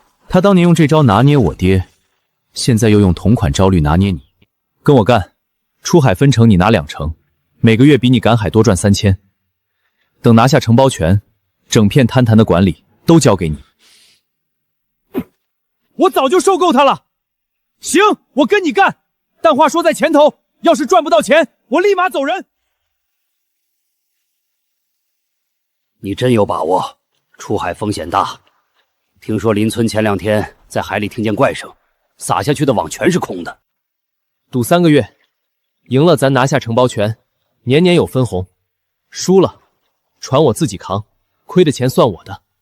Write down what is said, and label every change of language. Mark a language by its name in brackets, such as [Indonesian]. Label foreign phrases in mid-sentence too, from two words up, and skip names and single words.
[Chinese] 他当年用这招拿捏我爹，现在又用同款招率拿捏你。跟我干，出海分成你拿2成，每个月比你赶海多賺3000。等拿下承包權，整片灘潭的管理都交給你。我早就收購他了。行，我跟你幹，但話說在前頭，要是賺不到錢，我立馬走人。你真有把握？出海風險大。聽說鄰村前2天在海裡聽見怪聲，撒下去的網全是空的。賭3個月，贏了咱拿下承包權，年年有分紅；輸了，船我自己扛，虧的錢算我的。